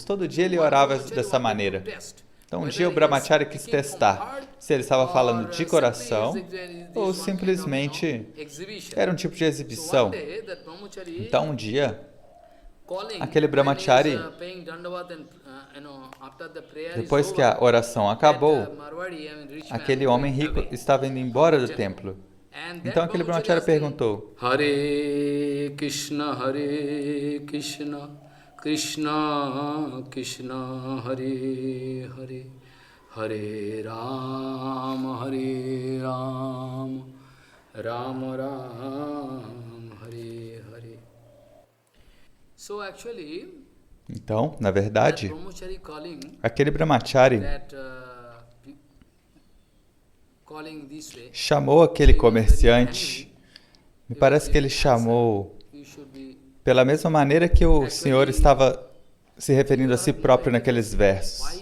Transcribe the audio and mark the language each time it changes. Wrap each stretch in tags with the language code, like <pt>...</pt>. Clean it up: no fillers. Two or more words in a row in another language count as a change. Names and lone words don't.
<pt>Todo dia ele orava dessa maneira. Então um dia o brahmachari quis testar se ele estava falando de coração ou simplesmente era um tipo de exibição. Então um dia, aquele brahmachari, depois que a oração acabou, aquele homem rico estava indo embora do templo. Então aquele brahmachari perguntou,</pt> <sa>Hare Krishna, Krishna Krishna, Hare Hare, Hare Rama, Rama Rama, Hare Hare.</sa> <pt>Então, na verdade, aquele brahmachari chamou aquele comerciante, me parece que ele chamou pela mesma maneira que o Senhor estava se referindo a si próprio naqueles versos.</pt>